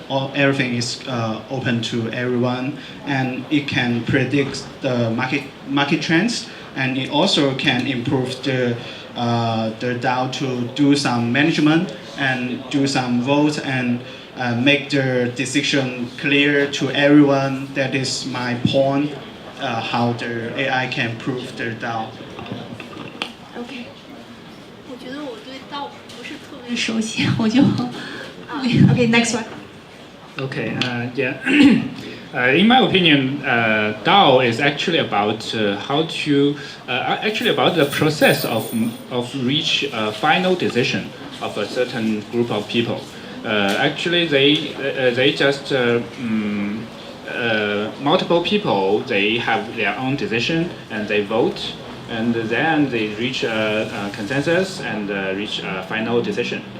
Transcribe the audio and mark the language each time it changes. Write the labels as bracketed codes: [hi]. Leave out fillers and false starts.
[en] Everything is open to everyone, and it can predict the market trends, and it also can improve the DAO to do some management and do some votes and make the decision clear to everyone. That is my point. How the AI can improve the DAO. Okay. [zh] 我觉得我对DAO不是特别熟悉，我就 [en] Okay, next one. Okay, yeah. In my opinion, DAO is actually about how to actually about the process of reach a final decision of a certain group of people. Actually, they just multiple people, they have their own decision and they vote, and then they reach a consensus and reach a final decision.